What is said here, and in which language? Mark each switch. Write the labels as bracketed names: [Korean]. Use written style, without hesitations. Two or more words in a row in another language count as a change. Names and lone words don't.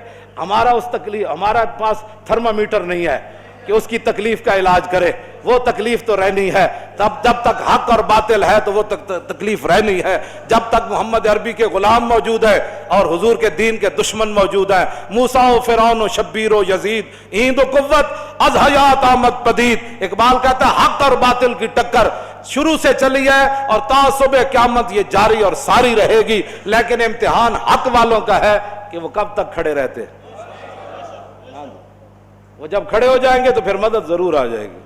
[Urdu] ہمارا اس تکلیف، ہمارا پاس تھرمامیٹر نہیں ہے کہ اس کی تکلیف کا علاج کرے. وہ تکلیف تو رہنی ہے. جب تک حق اور باطل ہے تو وہ تکلیف رہنی ہے. جب تک محمد عربی کے غلام موجود ہے اور حضور کے دین کے دشمن موجود ہیں، [Persian] موسیٰ و فرعون و شبیر و یزید، ایند و قوت از حیات آمد پدید. [Urdu] اقبال کہتا ہے حق اور باطل کی ٹکر شروع سے چلی ہے اور تا صبح قیامت یہ جاری اور ساری رہے گی. لیکن امتحان حق والوں کا ہے کہ وہ کب تک کھڑے رہتے. وہ جب کھڑے ہو جائیں گے تو پھر مدد ضرور آ جائے گی.